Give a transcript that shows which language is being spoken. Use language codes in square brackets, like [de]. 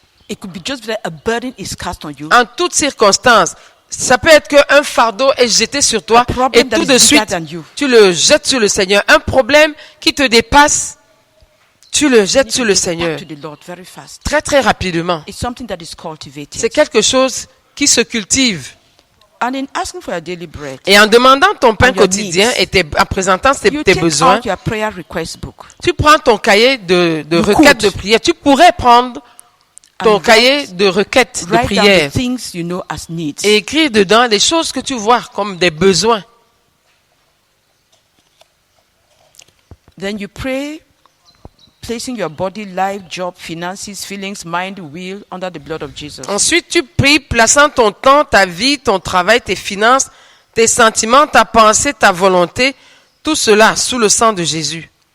[en] It could be just that a burden is cast on you. [fr] En toutes circonstances, ça peut être qu'un fardeau est jeté sur toi et tout de suite, tu le jettes sur le Seigneur. Un problème qui te dépasse, tu le jettes sur le Seigneur. Très très rapidement. C'est quelque chose qui se cultive. [en] And in asking for your daily bread, [fr] et en demandant ton pain quotidien et en présentant tes besoins, tu prends ton cahier de requêtes de prière. Tu pourrais prendre ton cahier de requêtes de prière et écrire dedans les choses que tu vois comme des besoins. [en] Then you pray, placing your body, life, job, finances, feelings, mind, will under the blood of Jesus. [fr] Ensuite, tu pries, plaçant ton temps, ta vie, ton travail, tes finances, tes sentiments, ta pensée, ta volonté, tout cela sous le sang de Jésus.